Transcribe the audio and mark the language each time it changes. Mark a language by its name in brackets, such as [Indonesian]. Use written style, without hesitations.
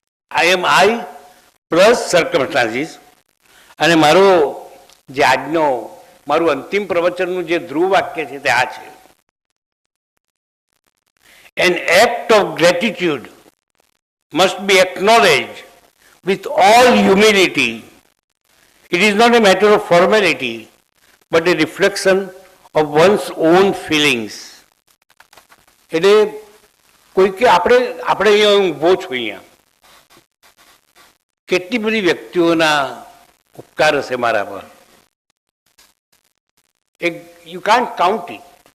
[English] I am I plus circumstances. [Gujarati] અને મારો જે આજનો મારું અંતિમ પ્રવચનનું જે ધ્રુવ વાક્ય છે તે આ છે: [English] An act of gratitude must be acknowledged with all humility. It is not a matter of formality, but a reflection of one's own feelings. [Gujarati] એટલે કોઈ કે આપણે અહીંયા ઊભો છું, અહીંયા કેટલી બધી વ્યક્તિઓના ઉપકાર હશે મારા પર, એક [English] You can't count it.